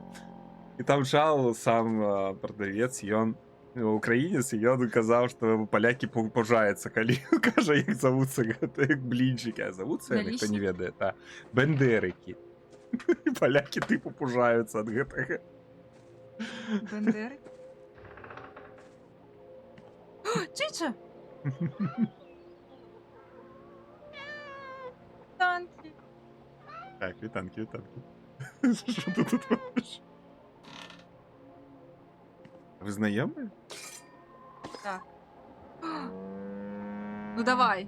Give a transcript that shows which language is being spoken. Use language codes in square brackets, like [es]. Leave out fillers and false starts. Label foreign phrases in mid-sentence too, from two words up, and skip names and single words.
[be] І там чал сам прадавец, ён украінец, і ён казаў, што палякі пужаюцца, калі кажа, як завуцца гэтыя блінчыкі. А завуцца яны, хто не ведае, та бендерыкі. І палякі тыпу пужаюцца ад гэтага. [uk] Бендери? Чича! Танки. Так, вітанки. Що ти тут робиш? Ви знайомі? Так. Ну давай,